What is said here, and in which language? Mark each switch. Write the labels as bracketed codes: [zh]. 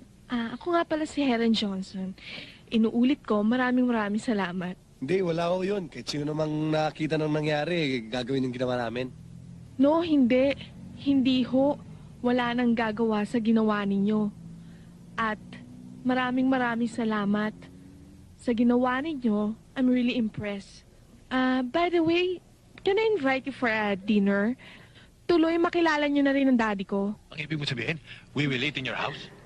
[tl] Ako nga pala si Helen Johnson. Inuulit ko, maraming salamat. Hindi, wala ko yun. Kahit sino namang nakita ng nangyari, gagawin yung ginawa namin. No, hindi. Hindi ho. Wala nang gagawa sa ginawa ninyo. At maraming salamat. Sa ginawa ninyo, [en] I'm really impressed. By the way, can I invite you for a dinner? [tl] Tuloy makilala niyo na rin ang daddy ko. Ang ibig mo sabihin, [en] we will eat in your house?